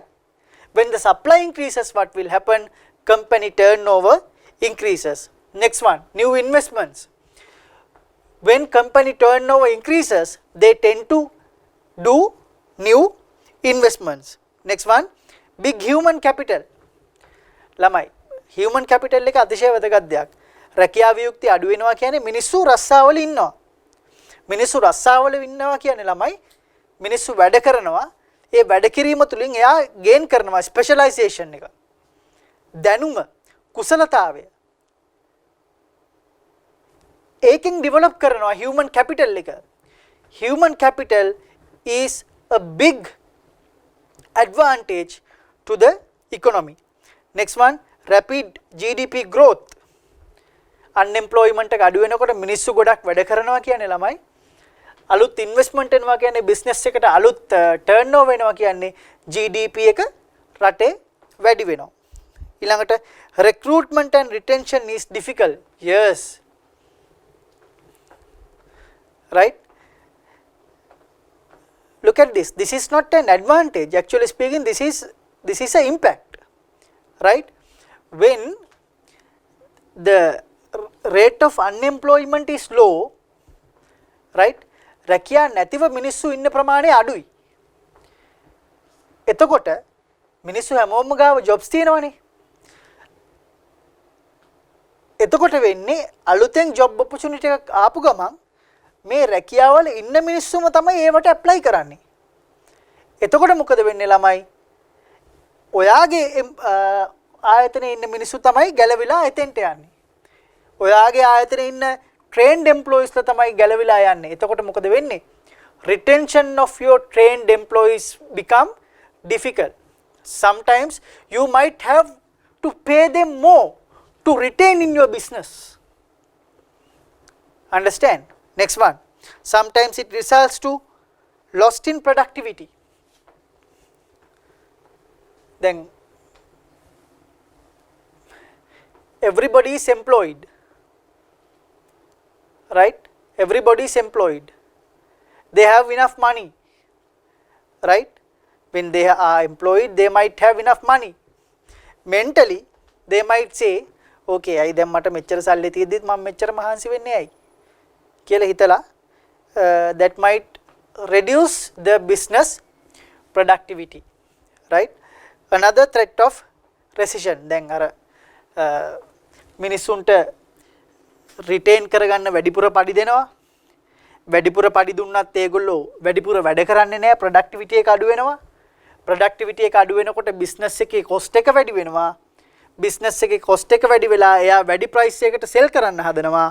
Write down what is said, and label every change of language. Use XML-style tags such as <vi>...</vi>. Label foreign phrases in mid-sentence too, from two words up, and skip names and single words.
<en>When the supply increases, what will happen? Company turnover increases. Next one, new investments. When company turnover increases, they tend to do new investments. Next one, big human capital.</en> <si>ළමයි</si> <en>human capital</en> <si>එක අතිශය වැදගත් දෙයක්. රැකියා වියුක්තිය අඩු වෙනවා කියන්නේ මිනිස්සු රස්සාවල ඉන්නවා. මිනිස්සු රස්සාවල ඉන්නවා කියන්නේ ළමයි මිනිස්සු වැඩ කරනවා. ඒ වැඩ කිරීම තුලින් එයා ගේන් කරනවා ස්පෙෂලායිසේෂන් එක. දැනුම, කුසලතාවය. ඒකෙන් ඩෙවලොප් කරනවා</si> <en>human capital</en> <si>එක.</si> <en>Human capital is a big advantage to the economy. Next one, rapid GDP growth.</en> <si>Unemployment එක අඩු වෙනකොට මිනිස්සු ගොඩක් වැඩ කරනවා කියන්නේ ළමයි. අලුත් ඉන්වෙස්ට්මන්ට් එනවා කියන්නේ බිස්නස් එකට අලුත් ටර්න්ಓවර් වෙනවා කියන්නේ GDP එක රටේ වැඩි වෙනවා.</si> <en>ඊළඟට recruitment and retention is difficult. Yes. Right? Look at this. This is not an advantage. Actually speaking, this is an impact. Right? When the rate of unemployment is low, right?</en> <si>රැකියා නැතිව මිනිස්සු ඉන්න ප්‍රමාණය අඩුයි. එතකොට මිනිස්සු හැමෝම ගාව ජොබ්ස් තියෙනවනේ. එතකොට වෙන්නේ අලුතෙන්</si> <en>job opportunity</en> <si>එකක් ආපු ගමන් මේ රැකියාවල ඉන්න මිනිස්සුම තමයි ඒවට ඇප්ලයි කරන්නේ. එතකොට මොකද වෙන්නේ ළමයි? ඔයාගේ ආයතනයේ ඉන්න මිනිස්සු තමයි ගැලවිලා එතෙන්ට යන්නේ. ඔයාගේ ආයතනයේ ඉන්න</si> <en>trained employees</en> <si>ලා තමයි ගැලවිලා යන්නේ. එතකොට මොකද වෙන්නේ?</si> <en>Retention of your trained employees become difficult. Sometimes you might have to pay them more to retain in your business. Understand? Next one. Sometimes it results to lost in productivity. Then everybody is employed. Right? Everybody is employed. They have enough money. Right? When they are employed, they might have enough money. Mentally, they might say, okay, I</en> <si>දැන් මට මෙච්චර සල්ලි තියෙද්දිත් මම මෙච්චර මහන්සි වෙන්නේ ඇයි කියලා හිතලා</si> <en>that might reduce the business productivity. Right? Another threat of recession.</en> <si>දැන් අර මිනිස්සුන්ට රිටේන් කරගන්න වැඩිපුර පඩි දෙනවා. වැඩිපුර පඩි දුන්නත් ඒගොල්ලෝ වැඩිපුර වැඩ කරන්නේ නැහැ. ප්‍රොඩක්ටිවිටි එක අඩු වෙනවා. ප්‍රොඩක්ටිවිටි එක අඩු වෙනකොට බිස්නස් එකේ කොස්ට් එක වැඩි වෙනවා. බිස්නස් එකේ කොස්ට් එක වැඩි වෙලා එයා වැඩි ප්‍රයිස් එකකට සෙල් කරන්න හදනවා.</si>